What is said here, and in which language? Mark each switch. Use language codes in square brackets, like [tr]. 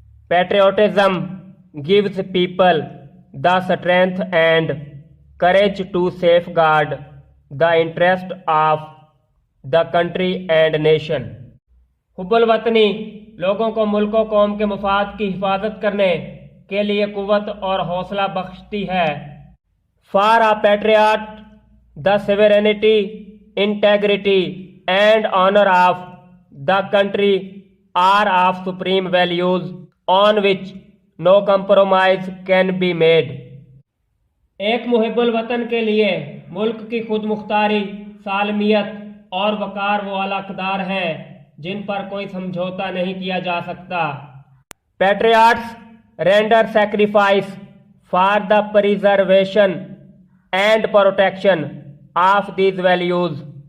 [en] Patriotism gives people the strength and courage to safeguard the interest of the country and nation. [ur] حب الوطنی لوگوں کو ملک و قوم کے مفاد کی حفاظت کرنے کے لیے قوت اور حوصلہ بخشتی ہے. [en] For a patriot, the sovereignty, integrity and honor of the country are of supreme values on which no compromise can be made. [ur] ایک محب الوطن کے لیے ملک کی خود مختاری، سالمیت اور وقار وہ اعلیٰ اقدار ہیں جن پر کوئی سمجھوتا نہیں کیا جا سکتا. [en] Patriots render sacrifice for the preservation and protection of these values.